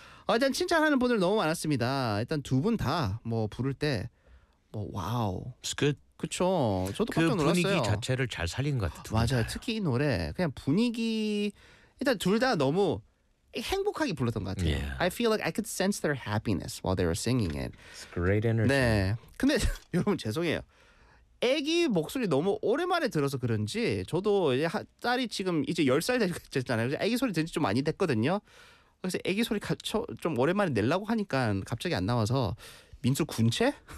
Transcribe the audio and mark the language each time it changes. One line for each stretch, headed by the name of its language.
Korean: 일단 칭찬하는 분들 너무 많았습니다. 일단 두 분 다 뭐 부를 때 뭐 와우.
English: It's good.
Korean: 그쵸. 저도 깜짝 놀랐어요. 그 분위기 자체를 잘 살린 것 같아요. 맞아요. 특히 이 노래 그냥 분위기 일단 둘 다 너무 행복하게 불렀던 것 같아요.
English: Yeah. I feel like I could sense their happiness while they were singing it. It's great energy.
Korean: 네. 근데 여러분 죄송해요. 애기 목소리 너무 오랜만에 들어서 그런지 저도 이제 딸이 지금 이제 10살 됐잖아요. 애기 소리 된 지 좀 많이 됐거든요. 그래서 애기 소리 좀 오랜만에 내려고 하니까 갑자기 안 나와서 민수 군체?